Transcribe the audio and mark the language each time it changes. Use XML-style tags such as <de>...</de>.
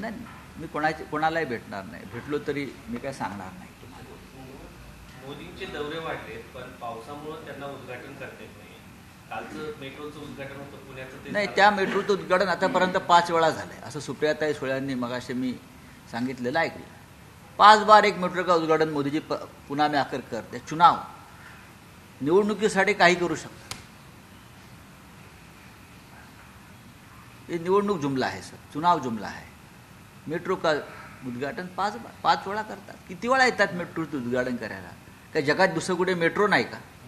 <mr>नाही, मी कोणालाही भेटणार नाही. भेटलो तरी मी काय सांगणार नाही तुम्हाला. मोदींचे दौरे वाढलेत पण पावसामुळे त्यांना उद्घाटन करता येत नाही. कालचं मेट्रोचं उद्घाटन होतं पुण्याचं, ते नाही, त्या मेट्रोचं उद्घाटन आतापर्यंत 5 वेळा झालंय असं सुप्रियाताई सुळेंनी मगाशी मी सांगितलेलं ऐकलं.</mr> <hi>5 बार एक मेट्रो का उद्घाटन मोदी जी पुन्हा में आकर करते.</hi> <mr>चुनाव निवडणुकीसाठी काही करू शकतात. हे निवडणूक जुमला आहे सर, चुनाव जुमला आहे. मेट्रो का उद्घाटन 5 वेळा करतात. किती वेळा येतात मेट्रोचं उद्घाटन करायला? काय जगात दुसरं कुठे मेट्रो नाही का?</mr>